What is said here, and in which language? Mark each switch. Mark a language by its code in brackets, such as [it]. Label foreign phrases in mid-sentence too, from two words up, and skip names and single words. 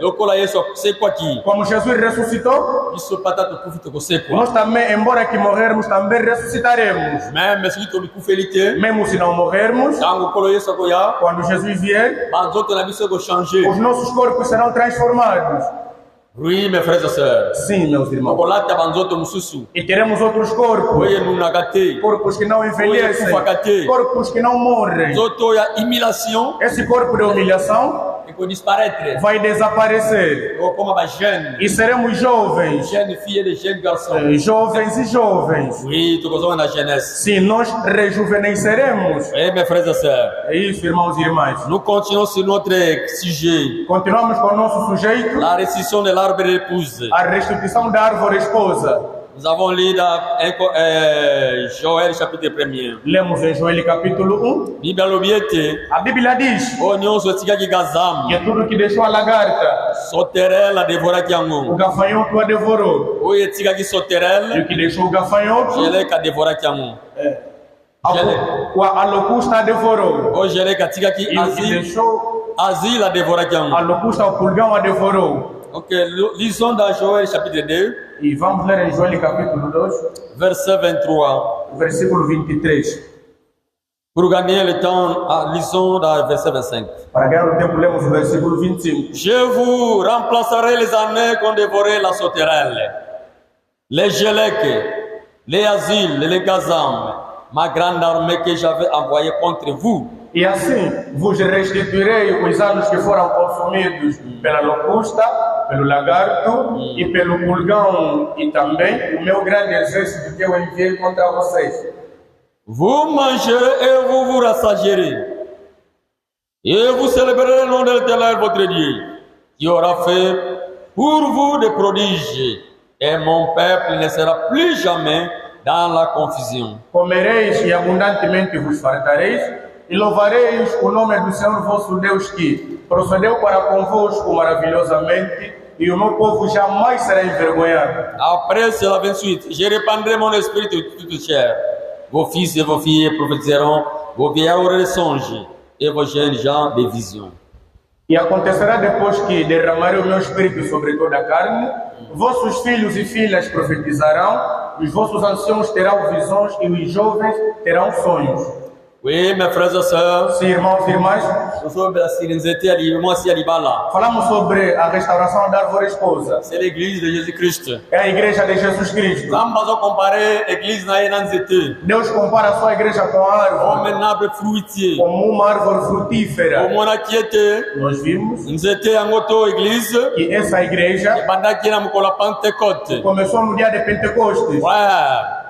[pt] Como Jesus ressuscitou, nós também, embora que morrermos, também ressuscitaremos. Mesmo se não morrermos, quando Jesus vier, os nossos corpos serão transformados. [fr] Oui, mes frères et sœurs. [pt] Sim, meus irmãos. E teremos outros corpos. Corpos que não envelhecem. Corpos que não morrem. Esse corpo de humilhação vai desaparecer. E seremos jovens. Jovens e jovens. Sim, nós rejuvenesceremos. [fr] Mes frères et sœurs. [pt] É isso, irmãos e irmãs. [fr] Nous continuons sur notre sujet. [pt] Continuamos com o nosso sujeito. [fr] La restitution de l'arbre de l'épouse. [pt] A restituição da árvore esposa. [fr] Nous avons lu dans Joël chapitre 1er. [pt] Lemos em Joel capítulo 1. A Bíblia diz que é tudo que deixou a lagarta, o gafanhoto a devorou. E o que deixou o gafanhoto, a locusta a devorou. E o que deixou a locusta, o pulgão a devorou. [fr] Ok, lisons dans Joël chapitre 2. [pt] E vamos ler em Joel capítulo 2, [fr] verset 23. [pt] Versículo 23. [fr] Pour gagner le temps, lisons dans verset 25. [pt] Para ganhar o tempo, lemos o versículo 25. [fr] Je vous remplacerai les années qu'ont dévoré la sauterelle, les Gélèques, les Asiles, les Gazam, ma grande armée que j'avais envoyée contre vous. [pt] E assim vos restituirei os anos que foram consumidos pela locusta, pelo lagarto e pelo pulgão, e também o meu grande exército que eu enviei contra vocês. [fr] Vous mangerez et vous vous rassagierez, et vous célébrerez le nom de l'Éternel votre Dieu, qui aura fait pour vous des prodiges, et mon peuple ne sera plus jamais dans la confusion. [pt] Comereis e abundantemente vos fartareis, e louvareis o nome do Senhor vosso Deus, que procedeu para convosco maravilhosamente, e o meu povo jamais será envergonhado. [fr] Après cela 28, je répandrai mon esprit de toute chair. Vos fils et vos filles prophétiseront, vos vieillards auront des songes, et vos jeunes gens des visions. [pt] E acontecerá depois que derramarei o meu espírito sobre toda a carne, vossos filhos e filhas profetizarão, os vossos anciãos terão visões e os jovens terão sonhos. [fr] Oui, mes frères et sœurs. [pt] Sim, irmãos e irmãs. Falamos sobre a restauração da árvore esposa. [fr] C'est l'église de Jésus-Christ. [pt] É a igreja de Jesus Cristo. Deus compara a sua igreja com a árvore, como uma árvore frutífera. Nós vimos que essa igreja começou no dia de Pentecostes.